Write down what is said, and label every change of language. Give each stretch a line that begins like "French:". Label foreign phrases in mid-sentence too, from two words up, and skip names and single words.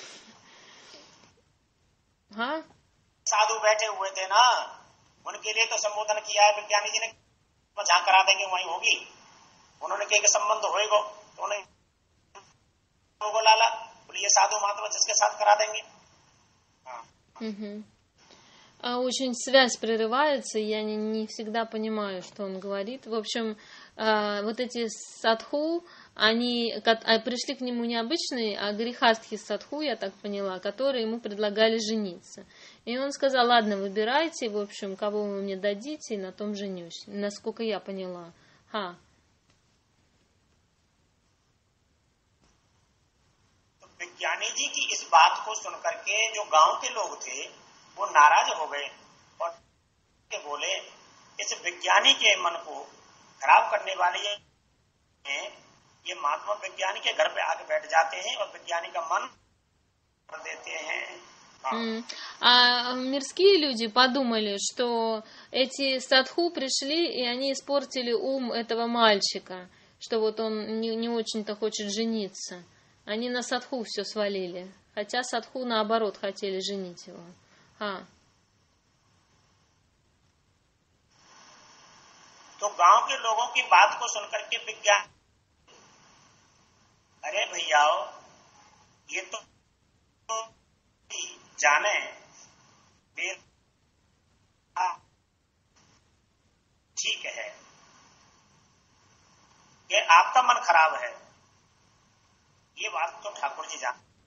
Hindi: हाँ, साधु बैठे हुए थे ना, उनके लिए तो संबोधन किया है विज्ञानी जी ने, जहां करा देंगे वहीं होगी। उन्होंने कहा कि संबंध होएगा तो उन्हें लाला बोले ये साधु महात्मा जिसके साथ करा देंगे।
Russian: Очень связь прерывается, я не всегда понимаю, что он говорит. В общем, вот эти садху, они пришли к нему не обычные, а грехастхи садху, я так поняла, которые ему предлагали жениться. И он сказал: ладно, выбирайте, в общем, кого вы мне дадите, и на том женюсь. Насколько я поняла.
Hindi: हाँ। तो विज्ञानी जी की इस बात को सुनकर के जो गांव के लोग थे वो नाराज हो गए और बोले इस विज्ञानी के मन को खराब करने वाले ये महात्मा विज्ञानी के घर पे आके बैठ जाते हैं और विज्ञानी का मन कर देते हैं।
Russian: А мирские люди подумали, что эти садху пришли и они испортили ум этого мальчика, что вот он не очень-то хочет жениться. Они на садху все свалили, хотя садху наоборот хотели женить его.
Hindi: हाँ। तो गांव के लोगों की बात को सुनकर के विज्ञान, अरे भैया ये तो जाने ठीक है कि आपका मन खराब है, ये बात तो ठाकुर जी जान।